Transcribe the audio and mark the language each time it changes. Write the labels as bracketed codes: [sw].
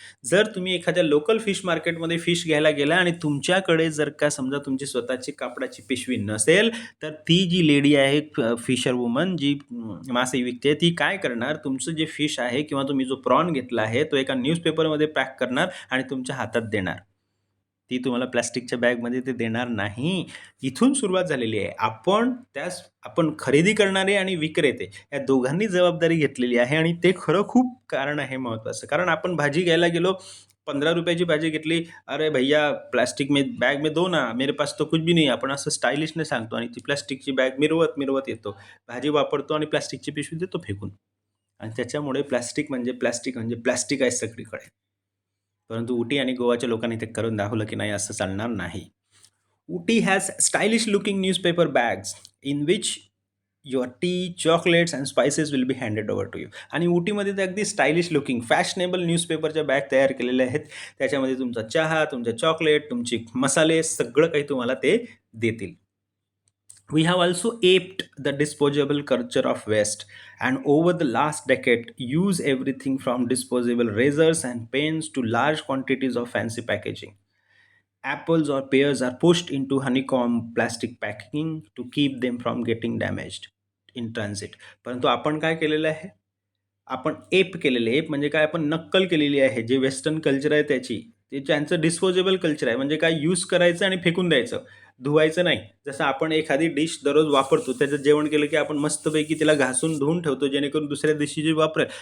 [mr] जर तुम्ही एखाद्या लोकल फिश मार्केटमध्ये फिश घ्यायला गेला आणि तुमच्याकडे जर का समजा तुमची स्वतःची कापडाची पिशवी नसेल, तर ती जी लेडी आहे फिशर वुमन जी मासे विकते, ती काय करणार, तुमचं जे फिश आहे किंवा तुम्ही जो प्रॉन घेतला आहे तो एका न्यूजपेपरमध्ये पॅक करणार आणि तुमच्या हातात देणार. ती तुम्हाला प्लास्टिकच्या बॅगमध्ये ते देणार नाही. इथून सुरुवात झालेली आहे. आपण खरेदी करणारे आणि विक्रेते या दोघांनी जबाबदारी घेतलेली आहे आणि ते खरं खूप कारण आहे महत्त्वाचं. कारण आपण भाजी घ्यायला गेलो, 15 रुपयाची भाजी घेतली, [hi] "अरे भैया प्लास्टिक में बैग में दो ना, मेरे पास तो कुछ भी नहीं." [mr] आपण असं स्टायलिशने सांगतो आणि ती प्लास्टिकची बॅग मिरवत येतो. भाजी वापरतो आणि प्लास्टिकची पिशवी देतो फेकून. आणि त्याच्यामुळे प्लास्टिक आहे सगळीकडे. परंतु उटी आणि गोवाच्या लोकांनी ते करून दाखवलं की नाही, असं चालणार नाही. [en] Ooty has stylish looking newspaper bags in which your tea, chocolates and spices will be handed over to you. [mr] आणि उटीमध्ये ते अगदी स्टायलिश लुकिंग फॅशनेबल न्यूजपेपरच्या बॅग तयार केलेल्या आहेत. त्याच्यामध्ये तुमचा चहा, तुमचे चॉकलेट, तुमचे मसाले सगळं काही तुम्हाला ते देतील. [en] We have also aped the disposable culture of waste, and over the last decade use everything from disposable razors and pens to large quantities of fancy packaging. Apples or pears are pushed into honeycomb plastic packing to keep them from getting damaged in transit. [mr] परंतु आपण काय केलेलं आहे, आपण app केलेले, app म्हणजे काय, आपण नक्कल केलेली आहे. जे वेस्टर्न कल्चर आहे त्याची, ते त्यांचं डिस्पोजेबल कल्चर आहे. म्हणजे काय, यूज करायचं आणि फेकून द्यायचं, धुवायचं नाही. जसं आपण एखादी डिश दररोज वापरतो, त्याचं जेवण केलं की आपण मस्तपैकी तिला घासून धुवून ठेवतो जेणेकरून दुसऱ्या दिवशी जी वापरेल.